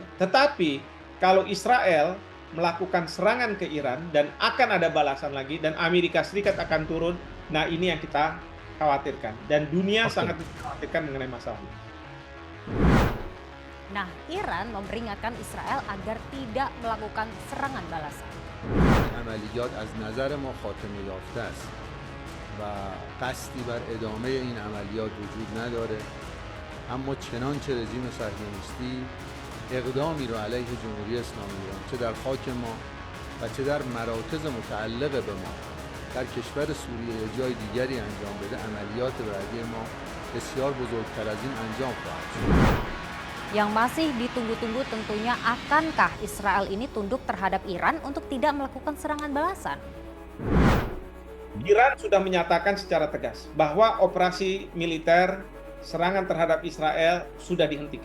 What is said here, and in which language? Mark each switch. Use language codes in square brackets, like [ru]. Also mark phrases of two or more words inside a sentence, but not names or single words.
[id] Tetapi kalau Israel melakukan serangan ke Iran dan akan ada balasan lagi dan Amerika Serikat akan turun, nah ini yang kita khawatirkan dan dunia sangat dikhawatirkan mengenai masalah ini. Nah, Iran memperingatkan Israel agar tidak melakukan serangan balasan. [fa] عملیات از نظر ما خاتمه یافته است و قصدی بر ادامه این عملیات وجود نداره، اما چنانچه رژیم صهیونیستی اقدامی رو علیه جمهوری اسلامی ایران چه در خاک ما و چه در مراکز متعلق به ما در کشور سوریه یا جای دیگری انجام بده، عملیات بعدی ما بسیار بزرگتر از این انجام خواهد شد. [id] Yang masih ditunggu-tunggu tentunya akankah Israel ini tunduk terhadap Iran untuk tidak melakukan serangan balasan? Iran sudah menyatakan secara tegas bahwa operasi militer serangan terhadap Israel sudah dihentikan.